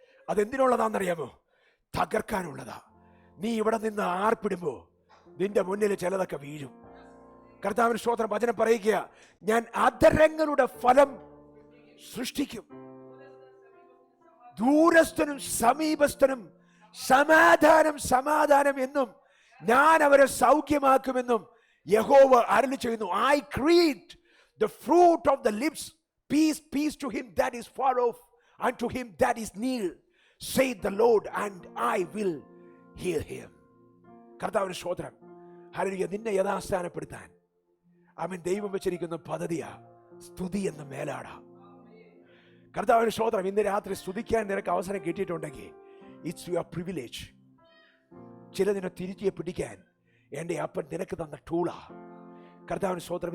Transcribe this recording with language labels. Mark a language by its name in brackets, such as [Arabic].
[Malayalam] അതെന്തിനുള്ളതാണെന്നറിയാമോ? തകർക്കാനുള്ളതാ. നീ ഇവിടെ നിന്ന് ആർപ്പിടുമ്പോ നിന്റെ മുന്നിൽ ചിലതൊക്കെ വീഴും. കർത്താവിന് സ്തോത്രം. വചനം പറയുക, ഞാൻ അധരങ്ങളുടെ ഫലം സൃഷ്ടിക്കും. ദൂരസ്ഥനും സമീപസ്ഥനും സമാധാനം എന്നും ഞാൻ അവരെ സൗഖ്യമാക്കുമെന്നും യഹോവ അരുളി ചെയ്യുന്നു. [English] I create the fruit of the lips, peace to him that is far off and to him that is near, saith the Lord, and I will hear him. [Malayalam] കർത്താവിന് സ്തോത്രം. ഹല്ലേലൂയ. നിന്നെ യഥാസ്ഥാനപ്പെടുത്താൻ അവൻ ദൈവം വെച്ചിരിക്കുന്ന പദ്ധതിയാ സ്തുതി എന്ന മേലാട. കർത്താവിന് സ്തോത്രം. ഇന്ന് രാത്രി സ്തുതിക്കാൻ നിനക്ക് അവസരം കിട്ടിയിട്ടുണ്ടെങ്കിൽ [English] It's your privilege. [Malayalam] ചിലതിനെ തിരികെ പിടിക്കാൻ എൻ്റെ അപ്പൻ നിനക്ക് തന്ന ടൂളാ. കർത്താവിന് സ്തോത്രം.